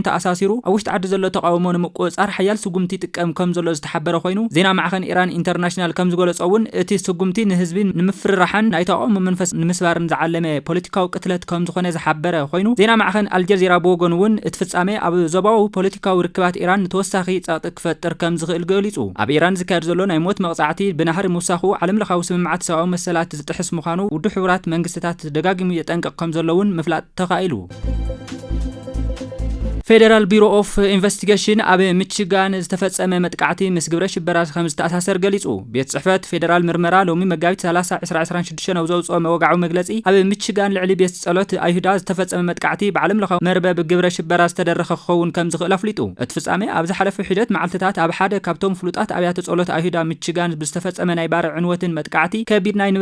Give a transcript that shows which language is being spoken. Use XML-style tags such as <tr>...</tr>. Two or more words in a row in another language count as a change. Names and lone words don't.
<ti>ተኣሳሲሩ ውሽጢ ዓዲ ዘሎ ተቃውሞ ንምቆጻር ሓያል ስጉምቲ ጥቀም ከም ዘሎ ዝተሓበረ ኮይኑ ዜና ማዕኸን ኢራን ኢንተርናሽናል ከም ዝገለጸውን እቲ ስጉምቲ ንህዝቢ ንምፍራሕን ናይ ተቃውሞ መንፈስ ንምስባርን ዝዓለመ ፖለቲካዊ ቅትለት ከም ዝኾነ ዝሓበረ ኮይኑ ዜና ማዕኸን አልጀዚራ ብወገኑ እውን እቲ ፍጻሜ ኣብ ዞባዊ ፖለቲካዊ ርክባት ኢራን ተወሳኺ ጸቕጢ ክፈጥር ከም ዝኽእል ገሊጹ ኣብ ኢራን ዝካየድ ዘሎ ናይ ሞት መቕጻዕቲ ብናህሪ ምውሳኹ ዓለም ለኻዊ ስምምዓት ሰብኣዊ መሰላት ዝጥሕስ ምዃኑ ውድብ ሕብራት መንግስትታት ደጋጊሙ የጠንቀቕ ከም ዘለውን ምፍላጥ ተኻኢሉ فيدرال بيرو اوف انفستيجيشن اب ميشيغان ዝተፈጸመ መጥቃዕቲ ምስ ግብረ ሽበራ ከም ዝተኣሳሰር ገሊጹ ቤት ጽሕፈት ፌደራል ምርመራ ሎሚ መጋቢት 30 2026 ነው ዘውጽኦ መወጋዑ መግለጺ ኣብ ሚቺጋን ልዕሊ ቤት ጸሎት ኣይሁዳ ዝተፈጸመ መጥቃዕቲ ብዓለም ለኻዊ መርበብ ግብረ ሽበራ ዝተደረኸ ክኸውን ከም ዝኽእል ኣፍሊጡ እቲ ፍጻሜ ኣብ ዝሓለፈ ሒደት መዓልትታት ኣብ ሓደ ካብቶም ፍሉጣት ኣብያተ ጸሎት ኣይሁዳ ሚቺጋን ብዝተፈጸመ ናይ ባር ዕንወትን መጥቃዕቲ ከቢድ ናይ</ti>